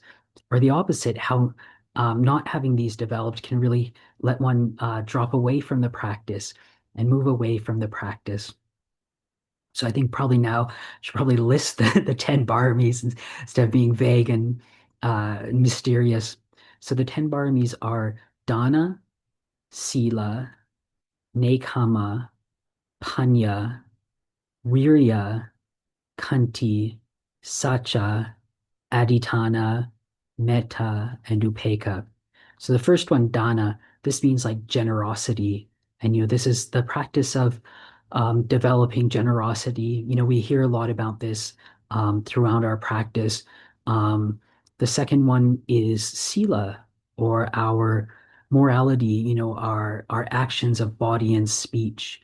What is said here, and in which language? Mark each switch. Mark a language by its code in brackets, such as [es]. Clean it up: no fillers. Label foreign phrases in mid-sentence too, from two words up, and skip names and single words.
[en] Or the opposite, how not having these developed can really let one drop away from the practice and move away from the practice. So I think probably now I should probably list the 10 Paramis instead of being vague and mysterious. So the 10 Paramis are [pi] Dana, Sila, Nekama, Panya, Virya, Kanti, Sacha, Aditana, Metta, [en] and Upekkha. So the first one, Dana, this means like generosity. And, this is the practice of developing generosity. We hear a lot about this throughout our practice. Um, the second one is Sila, or our morality, our actions of body and speech.